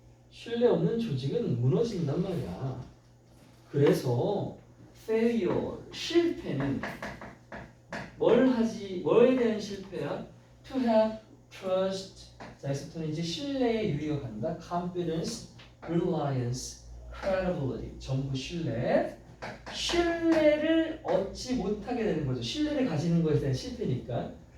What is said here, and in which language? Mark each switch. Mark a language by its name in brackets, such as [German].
[Korean] 신뢰 없는 조직은 무너진단 말이야. 그래서 failure, 실패는 뭐에 대한 실패야? [English] To have trust. [Korean] 자, 여기서부터는 이제 신뢰의 유의가 간다. [English] confidence, reliance, credibility. [Korean] 전부 신뢰. 신뢰를 얻지 못하게 되는 거죠. 신뢰를 가지는 것에 대한 실패니까.